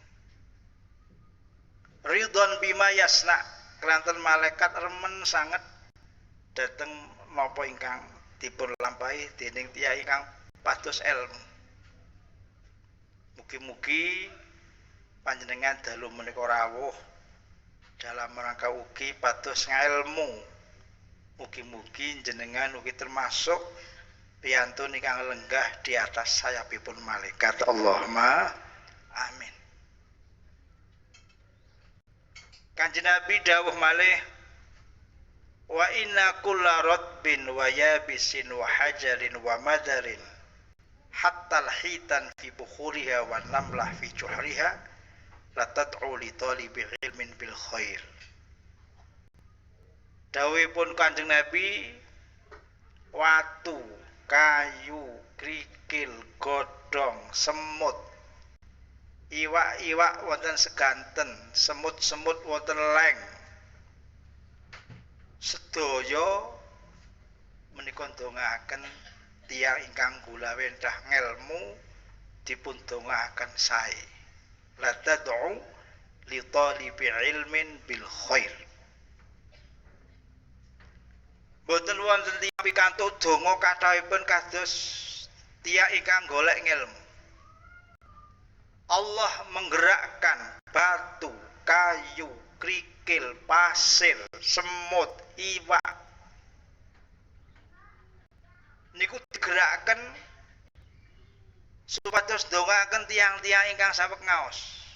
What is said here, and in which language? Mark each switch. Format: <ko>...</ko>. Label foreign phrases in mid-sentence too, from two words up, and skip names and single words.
<ar>رضا بما يصنع,</ar> <jv>kelanten malaikat remen sanget dhateng napa ingkang dipun lampahi dening tiyang ingkang pados ilmu. Mugi-mugi panjenengan dalu menika rawuh</jv> <id>dalam rangka</id> <jv>ugi pados ngilmu. Mugi-mugi jenengan ugi termasuk piantun ingkang lenggah</jv> <id>di atas</id> <jv>sayapipun malaikat.</jv> <ar>اللهم آمين.</ar> <jv>Kanjeng Nabi dawuh malih</jv> <ar>وإن كل رطب ويابس وحجر ومدر حتى الحيتان في بحورها والنملة في جحرها لتدعو لطالب العلم بالخير.</ar> <jv>Dawuhipun Kanjeng Nabi, watu, kayu, krikil, godhong, semut, iwak-iwak wonten seganten, semut-semut wonten leng, sedaya menika ndongaaken tiyang ingkang gulawendah ngelmu dipun ndongaaken sae.</jv> <ar>لتدعو لطالب العلم بالخير.</ar> <jv>Boten wonten tiyang pikantuk donga kathahipun kados tiyang ingkang golek ngelmu. Allah menggerakkan batu, kayu, krikil, pasir, semut, iwak niku digerakkan supados ndongaaken tiyang-tiyang ingkang saweg ngaos.</jv>